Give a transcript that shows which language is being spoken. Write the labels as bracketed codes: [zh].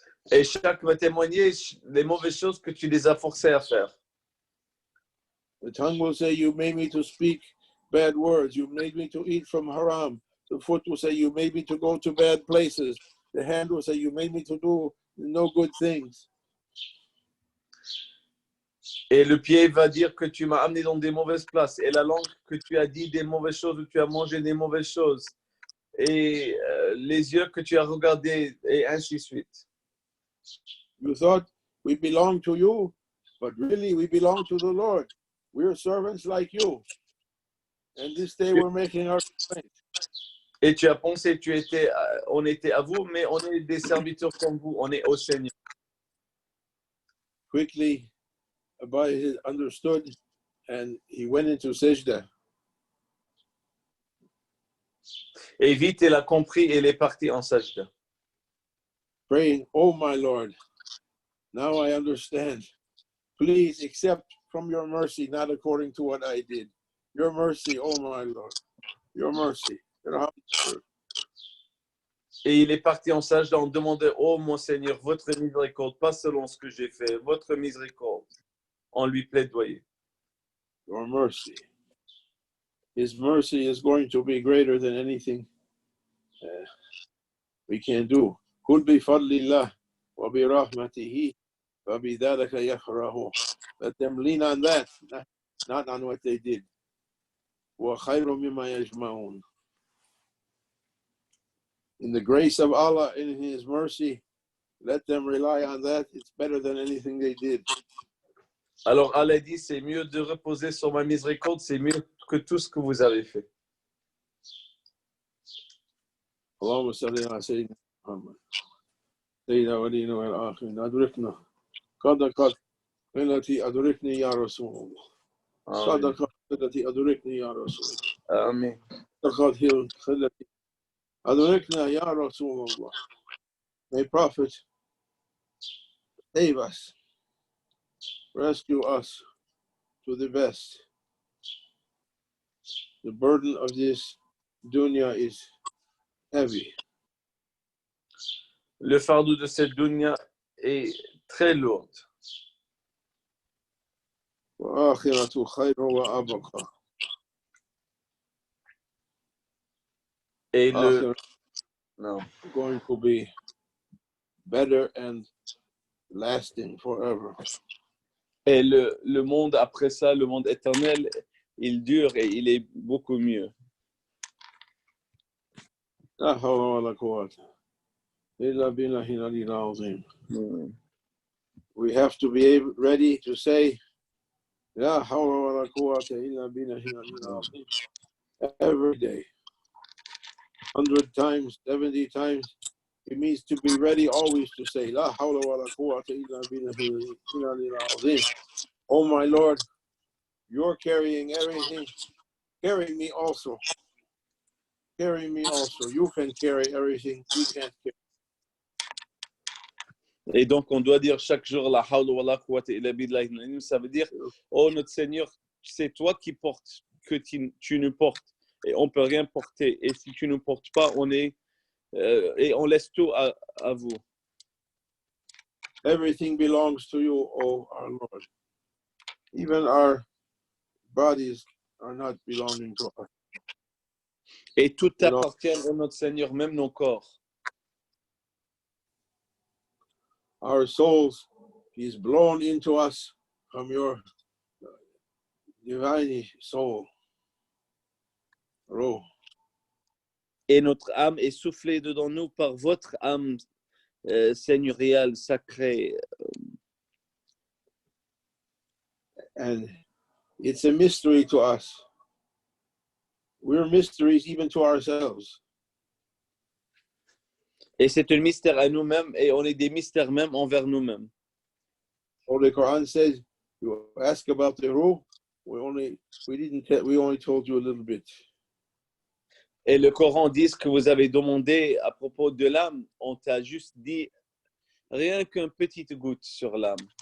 [fr] Et chaque va témoigner les mauvaises choses que tu les as forcés à faire. [en] The tongue will say, you made me to speak bad words. You made me to eat from haram. The foot will say, you made me to go to bad places. The hand will say, you made me to do no good things. [fr] Et le pied va dire que tu m'as amené dans des mauvaises places. Et la langue que tu as dit des mauvaises choses, ou tu as mangé des mauvaises choses. Et les yeux que tu as regardés, et ainsi de suite. [en] You thought we belong to you, but really we belong to the Lord. We're servants like you. And this day we're making our complaint. [fr] Et tu as pensé, on était à vous, mais on est des serviteurs comme vous, on est au Seigneur. [en] Quickly, Abai understood and he went into Sajda. [fr] Et vite, il a compris et il est parti en sajda. [en] Praying, oh my Lord, now I understand. Please accept from your mercy, not according to what I did. Your mercy, oh my Lord, your mercy. [fr] Et il est parti en sajda en demandant, oh mon Seigneur, votre miséricorde, pas selon ce que j'ai fait, votre miséricorde, en lui plaidoyer. [en] Your mercy. His mercy is going to be greater than anything we can do. [ar] Kul bi fadlillah wa bi rahmatihi wa bi dhalika yafrahu. [en] Let them lean on that, not on what they did. [ar] Wa khayru mimma yajma'un. [en] In the grace of Allah, in His mercy, let them rely on that. It's better than anything they did. [fr] Alors Allah dit, c'est mieux de reposer sur ma miséricorde, c'est mieux que tout ce que vous avez fait. [ar] Allahumma salli ala Sayyidina Muhammad. Sayyidina waliyina wal akhirin. Adrikna. Qad التي أدركني يا رسول الله. صدق التي أدركني يا رسول الله. آمين. صدق التي أدركنا يا رسول الله. [en] May Prophet save us, rescue us to the best. The burden of this dunya is heavy. [fr] Le fardeau de cette dunya est très lourd. [ar] وآخرة خير وأبقى. [fr] Et le [ar] آخرة [fr] non. [en] going to be better and lasting forever. [fr] Et le monde après ça, le monde éternel, il dure et il est beaucoup mieux. [ar] لا حول ولا قوة إلا بالله العلي العظيم. [en] We have to be ready to say [ar] لا حول ولا قوة إلا بالله العلي العظيم [en] every day. 100 times, 70 times. It means to be ready always to say [ar] لا حول ولا قوة إلا بالله العلي العظيم. [en] Oh my Lord, you're carrying everything. Carry me also. Carry me also. You can carry everything. We can't carry. [fr] Et donc, on doit dire chaque jour [ar] la hawla wa la quwwata illa billah. [fr] Ça veut dire, oh notre Seigneur, c'est toi qui portes, que tu nous portes. Et on ne peut rien porter. Et si tu ne nous portes pas, on est, et on laisse tout à vous. [en] Everything belongs to you, oh our Lord. Even our bodies are not belonging to us. [fr] Et tout appartient à notre Seigneur, même nos corps. [en] Our souls, He's blown into us from your divine soul. [ar] Ruh. [fr] Et notre âme est soufflée dedans nous par votre âme seigneuriale, sacrée. [en] And it's a mystery to us. We're mysteries even to ourselves. [fr] Et c'est un mystère à nous-mêmes et on est des mystères même envers nous-mêmes. [en] So the Quran says, you ask about the ruh, we only told you a little bit. [fr] Et le Coran dit que vous avez demandé à propos de l'âme, on t'a juste dit rien qu'une petite goutte sur l'âme.